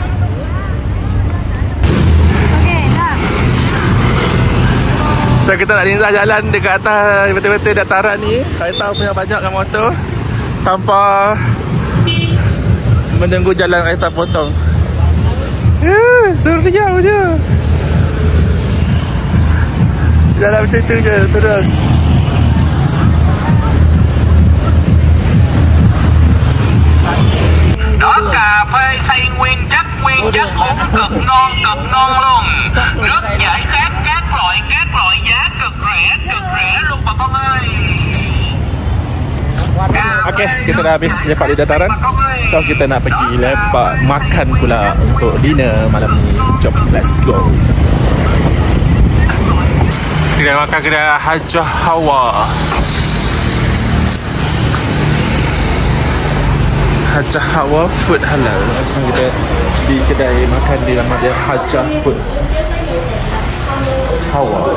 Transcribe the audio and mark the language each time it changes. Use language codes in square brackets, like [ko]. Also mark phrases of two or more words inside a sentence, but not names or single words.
[ms] So kita nak lincah jalan dekat atas betul-betul dataran ni. Kereta punya banyakkan motor tanpa menunggu jalan kereta potong. Suruh jauh je. Jalan macam tu je terus. [vi] Đó cà phê xay nguyên chất cũng cực ngon luôn. Rất giải khát các loại giá cực rẻ luôn bà con ơi. [ms] Okay, kita dah habis lepak di dataran. So kita nak pergi lepak makan pula untuk dinner malam ni. Jom, [en] let's go. [ms] Kita makan kedai Hajah Hawa. Hajah Hawa food halal. So kita di kedai makan di nama dia Hajah Food Hawa.